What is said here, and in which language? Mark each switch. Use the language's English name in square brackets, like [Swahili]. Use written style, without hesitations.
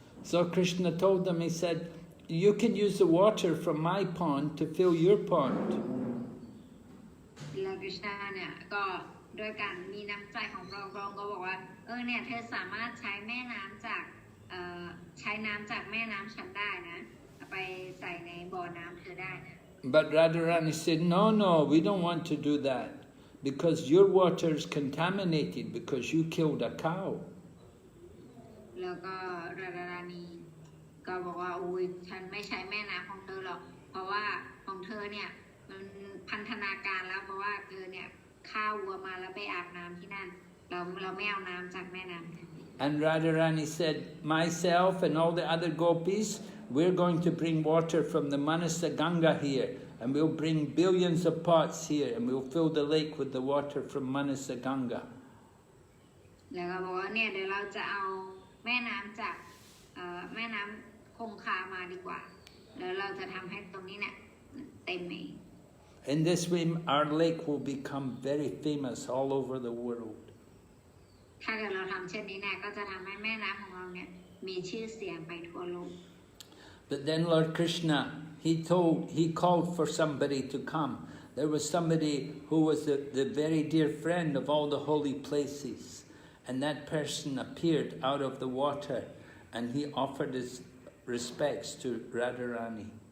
[English] So Krishna told them, he said, you can use the water from my pond to fill your pond. [Thai] แล้วKrishnaเนี่ยก็ด้วยการมีน้ำใจของพระองค์ก็บอกว่าเนี่ยเธอสามารถใช้แม่น้ำจากใช้น้ำจากแม่น้ำฉันได้นะไปใส่ในบ่อน้ำเธอได้นะ [English] But Radharani said, no, we don't want to do that because your water is contaminated because you killed a cow. [Thai] แล้วก็Radharaniก็บอกว่าอุ้ยฉันไม่ใช้แม่น้ำของเธอหรอกเพราะว่าของเธอเนี่ยมันพันธนาการแล้วเพราะว่าเธอเนี่ยฆ่าวัวมาแล้วไปอาบน้ำที่นั่นเราไม่เอาน้ำจากแม่น้ำ [English] And Radharani said, myself and all the other gopis, we're going to bring water from the Manasa Ganga here, and we'll bring billions of pots here, and we'll fill the lake with the water from Manasa Ganga. [Thai] แล้วก็บอกว่าเนี่ยเดี๋ยวเราจะเอาแม่น้ำจากแม่น้ำคงคามาดีกว่าแล้วเราจะทำให้ตรงนี้เนี่ยเต็มเอง [English] In this way, our lake will become very famous all over the world. [Thai] ถ้าเกิดเราทำเช่นนี้เนี่ยก็จะทำให้แม่น้ำของเราเนี่ยมีชื่อเสียงไปทั่วโลก [English] But then Lord Krishna, he called for somebody to come. There was somebody who was the very dear friend of all the holy places, and that person appeared out of the water, and he offered his respects to Radharani.